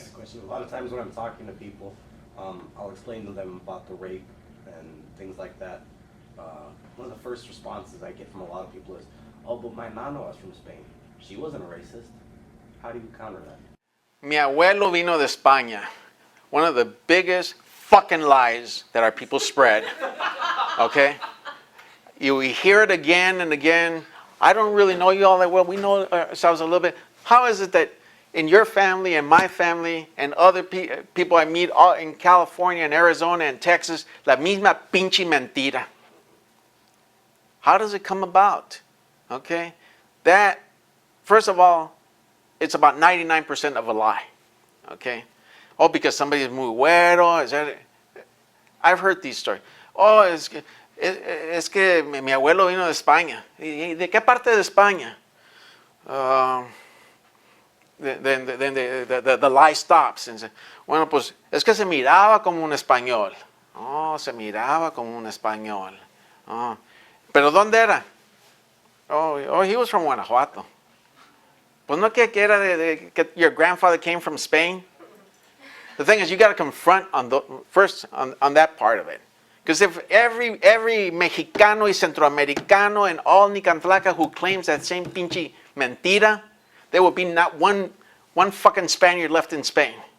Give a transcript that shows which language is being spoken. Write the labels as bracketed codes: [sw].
[en] Question. A lot of times when I'm talking to people, I'll explain to them about the rape and things like that. One of the first responses I get from a lot of people is, "Oh, but my nana was from Spain. She wasn't a racist." How do you counter that? [es] Mi abuelo vino de España. [en] One of the biggest fucking lies that our people spread. Okay? You hear it again and again. I don't really know you all that well. We know ourselves a little bit. How is it that in your family and my family and other people I meet all in California and Arizona and Texas, [es] la misma pinche mentira? [en] How does it come about? Okay? That, first of all, it's about 99% of a lie. Okay? Oh, because somebody is [es] muy güero. [en] Is that? I've heard these stories. [es] Oh, es que mi abuelo vino de España. ¿De qué parte de España? [en] Then the lie stops. And say, [es] bueno, pues es que se miraba como un español. Oh, se miraba como un español. Oh. ¿Pero dónde era? [en] Oh, he was from Guanajuato. [es] Pues no que era que [en] your grandfather came from Spain. The thing is, you got to confront first on that part of it. Because if every Mexicano y Centroamericano and all Nican Tlaca who claims that same [es] pinche mentira, [en] there will be not one fucking Spaniard left in Spain.